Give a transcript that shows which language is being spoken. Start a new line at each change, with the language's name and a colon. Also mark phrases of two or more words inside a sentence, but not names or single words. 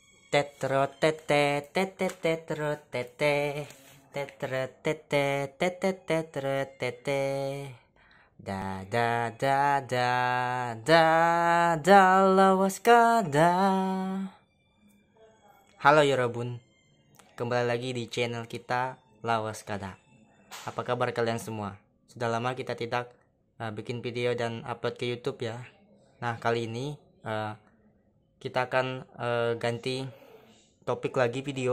Indonesian: Tetro tete tete tetro tete tetre tete tete tetre tete da da da da da da lawas kada. Halo Yorobun, kembali lagi di channel kita Lawas Kada. Apa kabar kalian semua? Sudah lama kita tidak bikin video dan upload ke YouTube ya. Nah, kali ini kita akan ganti topik lagi video.